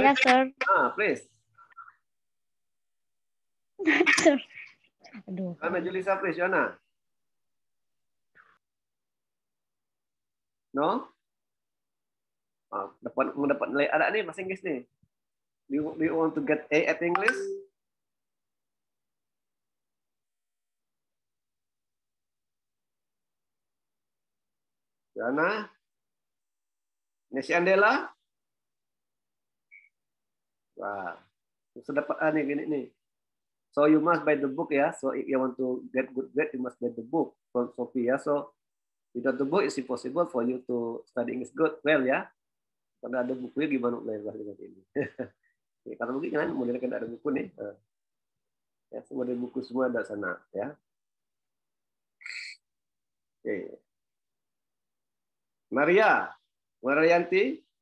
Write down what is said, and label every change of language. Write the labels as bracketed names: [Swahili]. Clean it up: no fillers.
[English] Yes, sir. Please. Aduh. Yohana, Julita, please, Yohana. No? [Indonesian] Mau dapat nilai ada nih bahasa Inggris nih. [English] Do you want to get A at English? Jana? Nesi Andela? [Indonesian] Wah, sudah dapat A nih gini nih. [English] So you must buy the book [Indonesian] ya. [English] So if you want to get good grade, you must buy the book from Sophie ya. So without the book, it's impossible for you to study English good well ya. [Indonesian] Kalau ada bukunya gimana belajar bahasa ini? Oke, kalau begitu kan model kan ada buku nih. Ya, semua ada buku semua ada sana ya. Oke. Maria, Marianti.